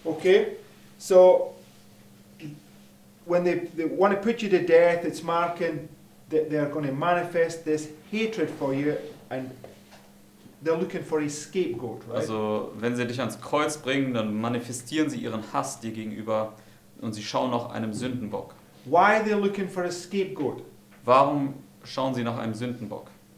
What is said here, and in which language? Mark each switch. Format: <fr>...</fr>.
<en>Okay, so when they want to put you to death, it's marking that they're going to manifest this hatred for you, and they're looking for a scapegoat, right?</en> <de>Also, wenn sie dich ans Kreuz bringen, dann manifestieren sie ihren Hass dir gegenüber und sie schauen nach einem Sündenbock.</de> <en>Why are they looking for a scapegoat?</en> <de>Warum schauen sie nach einem Sündenbock?</de>